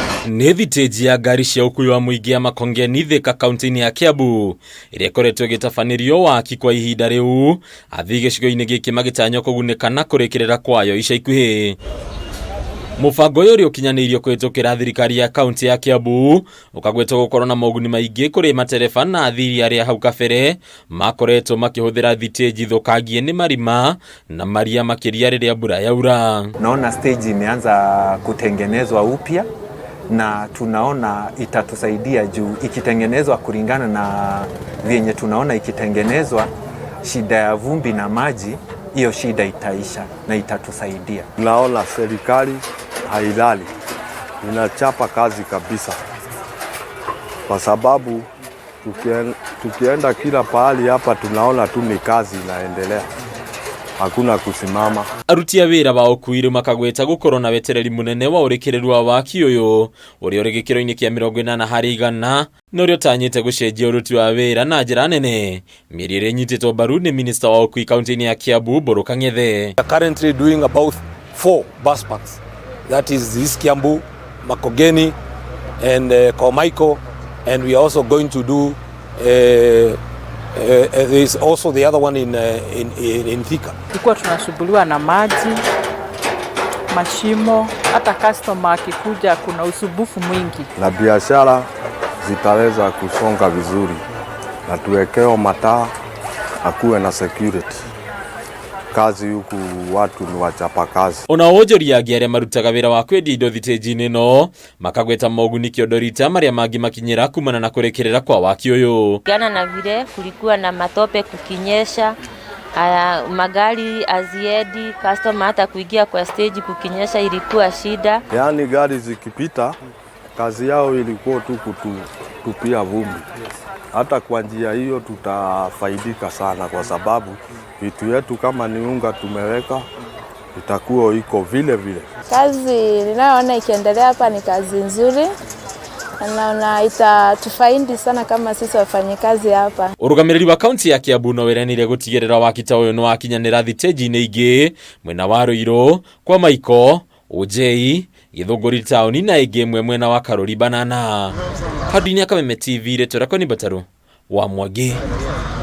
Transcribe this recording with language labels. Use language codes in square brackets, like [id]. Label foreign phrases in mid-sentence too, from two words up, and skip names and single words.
[ki] Nĩ thitĩnji ya ngari cia ũkuui wa mũingĩ ya Makongeni Thika kaunti-inĩ ya KIAMBU ĩrĩa ĩkoretwo ĩgĩtabanĩrio waki kwa ihinda rĩu, athii gĩcigo-inĩ gĩkĩ magĩtanywo kũgunĩka na kũrĩkĩrĩra kwayo ica ikuhĩ. Mũbango ũyũ ũrĩa ũkinyanĩirio kũhĩtũkĩra thirikari ya kaunti ya KIAMBU ũkagwetwo gũkorwo na moguni maingĩ kũrĩ matereba na athii arĩa hau kabere makoretwo makĩhũthĩra thitĩnji thũkangie nĩ marima na maria makĩria rĩrĩa mbura yaura. [sw] Naona stage imeanza kutengenezwa upya na tunaona itatusaidia juu ikitengenezwa kulingana na vyenye tunaona ikitengenezwa, shida ya vumbi na maji hiyo shida itaisha na itatusaidia. Naona serikali hailali, inachapa kazi kabisa, kwa sababu tukienda kila pahali hapa tunaona tu ni kazi inaendelea, hakuna kusimama. [ki] Aruti a wĩra wa ũkuui rĩu makagweta gũkorwo na wetereri mũnene wa ũrĩkĩrĩru wa waki ũyũ ũrĩa ũrĩ gĩkĩro-inĩ kĩa 80% na ũrĩa ũtanyĩte gũcenjia ũruti wa wĩra na njĩra nene. Mĩeri ĩrĩa ĩnyitĩtwo mbaru nĩ minista wa ũkuui kaunti-inĩ ya KIAMBU KANG'ETHE. [en] We are currently doing about 4 bus parks. That is this KIAMBU, Makongeni and Komaiko, and we are also going to do there's also the other one in Thika. [sw] Tulikuwa tunasumbuliwa na maji, mashimo, hata customer akikuja kuna usumbufu mwingi. Na biashara zitaweza kusonga vizuri na tuwekeo mataa, akuwe na security. Kazi huku watu ni wachapa kazi. [ki] Ona onjoria angĩ arĩa marutaga wĩra wa kwendia indo thitĩnji-inĩ ĩno makagweta moguni kĩondorita marĩa mangĩ makinyĩra kumana na kũrĩkĩrĩra kwa waki ũyũ. [sw] Gana na vile kulikuwa na matope kukinyesha, magari aziendi, customer hata kuingia kwa stage kukinyesha ilikuwa shida. Yaani gari zikipita kazi yao ilikuwa tu kutupia vumbi. Hata kwa njia hiyo tutafaidika sana, kwa sababu vitu yetu kama ni unga tumeweka itakuwa iko vile vile. Kazi ninayoona ikiendelea hapa ni kazi nzuri. Naona itatufaidi sana kama sisi wafanyikazi hapa. [ki] Ũrũgamĩrĩri wa kaunti ya KIAMBU no weranire gũtigĩrĩra waki ta ũyũ nĩ wakinyanĩra thitĩnji-inĩ ingĩ mwena wa Rũirũ, kwa Maiko, Ojei, Gĩthũngũri taũni na ĩngĩ mwena wa Karori Banana. Handũ-inĩ ya Kameme TV rĩtwa rĩakwa nĩ Mbataru wa Mwangi.